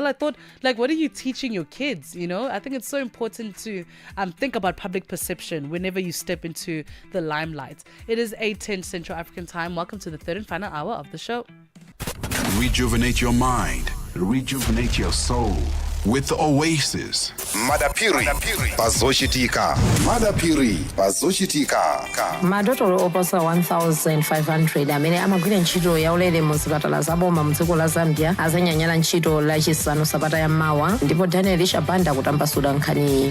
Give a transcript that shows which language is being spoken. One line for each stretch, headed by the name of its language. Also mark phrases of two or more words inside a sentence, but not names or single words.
English: I thought, like, what are you teaching your kids? You know, I think it's so important to think about public perception whenever you step into the limelight. It is 8:10 Central African time. Welcome to the third and final hour of the show. Rejuvenate your mind, rejuvenate your soul with Oasis.
Nyanja: Madapiri pazoshitika. Madapiri pazoshitika. Madotolo oposa 1,500 amene amagwira ntchito yaulere mu zipatala zaboma mu dziko la Zambia azanyanyala ntchito lachisanu sabata ya mawa, ndipo Daniel Shabanda kutambasula nkhani.